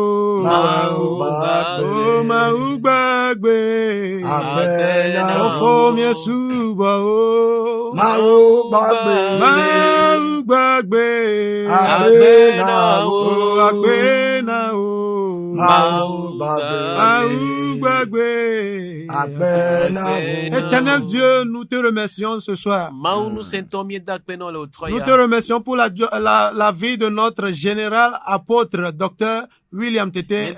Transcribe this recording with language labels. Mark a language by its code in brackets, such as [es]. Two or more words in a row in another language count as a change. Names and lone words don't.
[ee] Maugbagbe Agbe na o Fomie suba o Maugbagbe Agbe na o Agbe na o [fr] Éternel Dieu, nous te remercions ce soir. Nous te remercions pour la vie de notre général apôtre, docteur William Tété.